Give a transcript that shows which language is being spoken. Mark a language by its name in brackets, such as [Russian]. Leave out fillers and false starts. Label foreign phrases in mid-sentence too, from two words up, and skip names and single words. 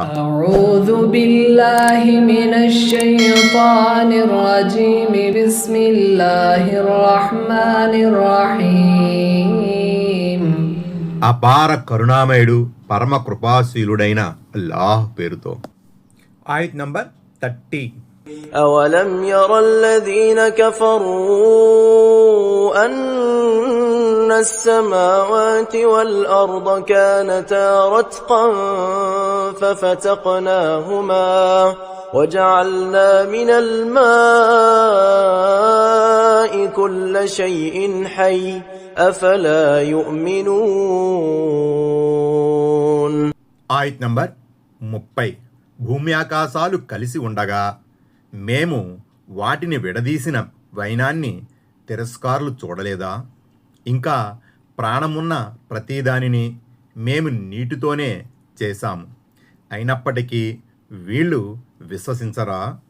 [Arabic] أعوذ بالله من الشيطان الرجيم. بسم الله الرحمن الرحيم. [Telugu] అపార కరుణామయుడు పరమ కృపాశీలుడైన అల్లాహ్ పేరుతో. ఆయత్ నంబర్ 30. [Arabic] أولم ير الذين كفروا أن السماوات والأرض كانتا رتقا ففتقناهما وجعلنا من الماء كل شيء حي أفلا يؤمنون. [Telugu] ఆయత్ నంబర్ 30. భూమి ఆకాశాలు కలిసి ఉండగా మేము వాటిని విడదీసిన వైనాన్ని తిరస్కారులు చూడలేదా? ఇంకా ప్రాణమున్న ప్రతిదానిని మేము నీటితోనే చేశాము, అయినప్పటికీ వీళ్ళు విశ్వసించరా?